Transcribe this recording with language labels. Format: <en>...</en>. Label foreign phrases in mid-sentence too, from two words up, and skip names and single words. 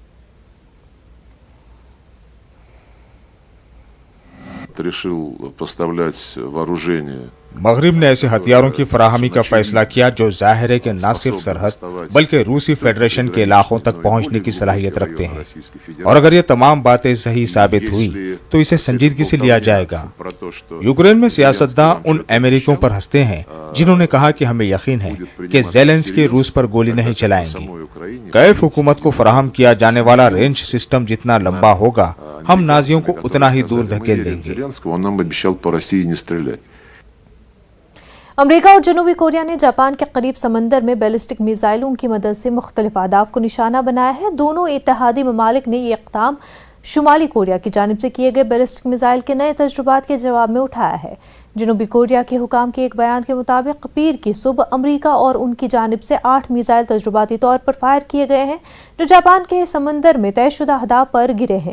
<ur>مغرب نے ایسے ہتھیاروں کی فراہمی کا فیصلہ کیا جو ظاہر ہے کہ نہ صرف سرحد بلکہ روسی فیڈریشن کے علاقوں تک پہنچنے کی صلاحیت رکھتے ہیں، اور اگر یہ تمام باتیں صحیح ثابت ہوئی تو اسے سنجیدگی سے لیا جائے گا۔ یوکرین میں سیاستداں ان امریکیوں پر ہنستے ہیں جنہوں نے کہا کہ ہمیں یقین ہے کہ زیلنسکی روس پر گولی نہیں چلائیں گے۔ کیف حکومت کو فراہم کیا جانے والا رینج سسٹم جتنا لمبا ہوگا، ہم نازیوں کو اتنا ہی دور دھکیل دیں گے.</ur> <ru>Зеленского, он нам обещал по России не стрелять.</ru> <ur>امریکہ اور جنوبی کوریا نے جاپان کے قریب سمندر میں بیلسٹک میزائلوں کی مدد سے مختلف اہداف کو نشانہ بنایا ہے. دونوں اتحادی ممالک نے یہ اقدام شمالی کوریا کی جانب سے کیے گئے بیلسٹک میزائل کے نئے تجربات کے جواب میں اٹھایا ہے. جنوبی کوریا کے حکام کے ایک بیان کے مطابق پیر کی صبح امریکہ اور ان کی جانب سے 8 میزائل تجرباتی طور پر فائر کیے گئے ہیں جو جاپان کے سمندر میں طے شدہ اہداف پر گرے ہیں.</ur>